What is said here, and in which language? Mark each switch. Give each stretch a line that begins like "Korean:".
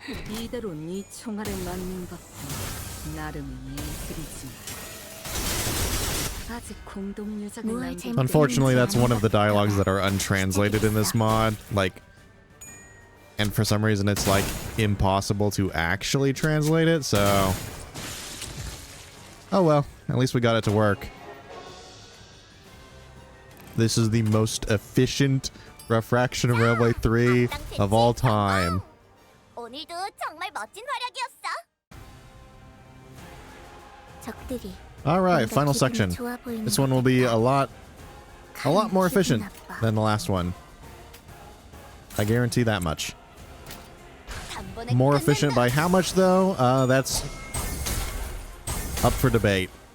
Korean: 이대로 네 총알에 맞는 것도 나름의 예술이지. 아직 공동 유작은 남긴
English: Unfortunately, that's one of the dialogues that are untranslated in this mod. Like, and for some reason it's like impossible to actually translate it, so... Oh well, at least we got it to work. This is the most efficient Refraction Railway 3 of all time.
Korean: 오늘도 정말 멋진 활약이었어. 적들이
English: Alright, final section. This one will be a lot more efficient than the last one. I guarantee that much. More efficient by how much though? That's up for debate.